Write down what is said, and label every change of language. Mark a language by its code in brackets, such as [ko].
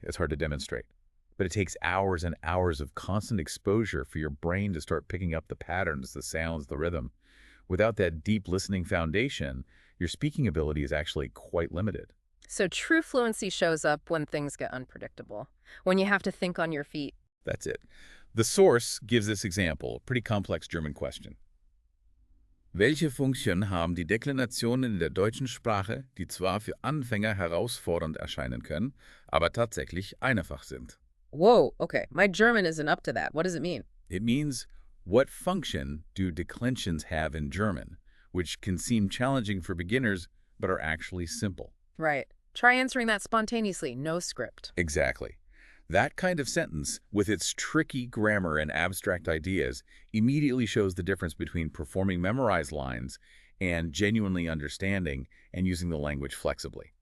[en] It's hard to demonstrate. But it takes hours and hours of constant exposure for your brain to start picking up the patterns, the sounds, the rhythm. Without that deep listening foundation, your speaking ability is actually quite limited. So true fluency shows up when things get unpredictable, when you have to think on your feet. That's it. The source gives this example, a pretty complex German question. [de] Welche Funktion haben die Deklinationen in der deutschen Sprache, die zwar für Anfänger herausfordernd erscheinen können, aber tatsächlich einfach sind? [en] Whoa, okay. My German isn't up to that. What does it mean? It means, what function do declensions have in German, which can seem challenging for beginners, but are actually simple? Right. Try answering that spontaneously, no script. Exactly. That kind of sentence, with its tricky grammar and abstract ideas, immediately shows the difference between performing memorized lines and genuinely understanding and using the language flexibly.